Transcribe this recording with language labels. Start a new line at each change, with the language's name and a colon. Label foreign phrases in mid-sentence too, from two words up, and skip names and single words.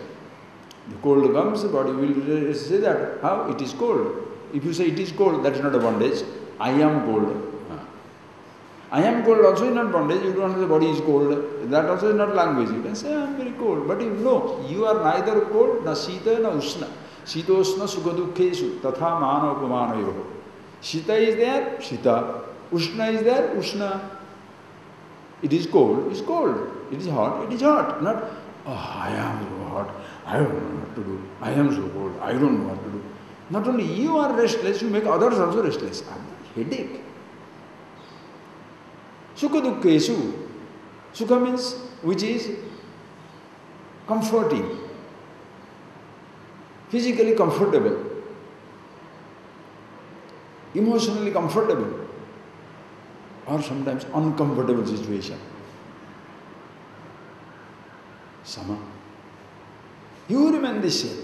English: The cold comes, the body will say that, how? It is cold. If you say it is cold, that is not a bondage. I am cold. I am cold also is not bondage. You don't know the body is cold. That also is not language. You can say, I am very cold. But you know, you are neither cold,
Sanskrit: न शीत, न उष्ण. शीतोष्ण सुखदुःखेषु, तथा मान अपमानयोः.
English: Shita is there, shita. Ushna is there, ushna. It is cold, it is cold. It is hot. Not, oh, I am so hot, I don't know what to do. I am so cold, I don't know what to do. Not only you are restless, you make others also restless. I have a headache.
Sanskrit: सुख दुःखेषु.
English: Sukha means which is comforting, physically comfortable, emotionally comfortable, or sometimes uncomfortable situation. Sama. You remain the same.